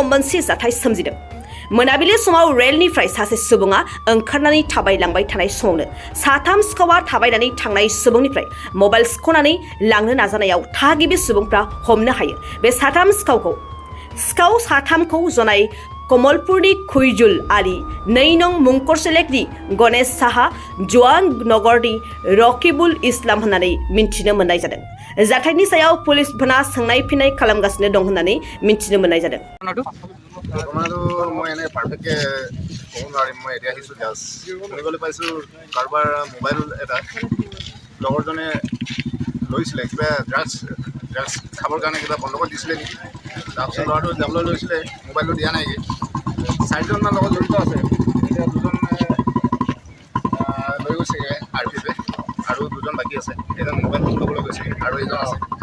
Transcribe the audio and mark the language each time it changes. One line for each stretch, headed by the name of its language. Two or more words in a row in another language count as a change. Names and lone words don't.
Bodo: मोनसे जाथाय सोमजिदों मोनाबिलि समाव रेलनिफ्राय सासे सुबुङा ओंखारनानै थाबायलांबाय थानाय समावनो साथाम सिखावा थाबायनानै थांनाय सुबुंनिफ्राय मबाइल सिख'नानै लांनो नाजानायाव थागिबि सुबुंफ्रा हमनो हायो बे सिखाव साथामखौ जनाय कमलपुरनि खुइजुल आली 2 नं मुंखर सेलेकनि गणेश साहा जवान नगरनि रकिबुल इस्लाम होननानै मिन्थिनो मोननाय जादों जाथायनि सायाव पुलिसफोरा सोंनाय फिननाय खालामगासिनो दं होननानै मिन्थिनो मोननाय जादों
Assamese: ঘটনাটো মই এনে পাৰফেক্টকে ক'ব নোৱাৰিম মই এতিয়া আহিছোঁ জাষ্ট শুনিবলৈ পাইছোঁ কাৰোবাৰ মোবাইল এটা লগৰজনে লৈছিলে কিবা ড্ৰাগছ খাবৰ কাৰণে কিবা বন্দবস্ত দিছিলে নেকি তাৰপিছত ল'ৰাটো যাবলৈ লৈছিলে মোবাইলটো দিয়া নাইকি 4জনমান লগত জড়িত আছে এতিয়া 2জন লৈ গৈছেগৈ আৰপিএফে আৰু 2জন বাকী আছে এজন মোবাইল ল'বলৈ গৈছেগৈ আৰু এজন আছে